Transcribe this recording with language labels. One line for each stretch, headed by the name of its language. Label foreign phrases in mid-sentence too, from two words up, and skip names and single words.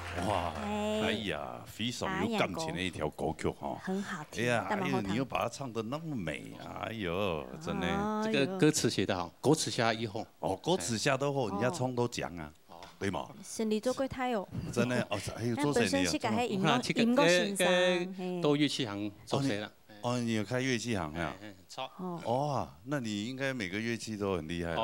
Chinese: 哇，哎呀，非常有感情的一條歌曲哈，很好聽。哎呀，你又把它唱得那麼美，哎呦，真的。這個歌詞寫得好，歌詞下以後，哦，歌詞下得好，人家唱都講啊，對嘛？順利做櫃台哦。真的哦，還有做生意啊。音樂先生，都樂器行做誰了？哦，你有開樂器行啊？哦，那你應該每個樂器都很厲害。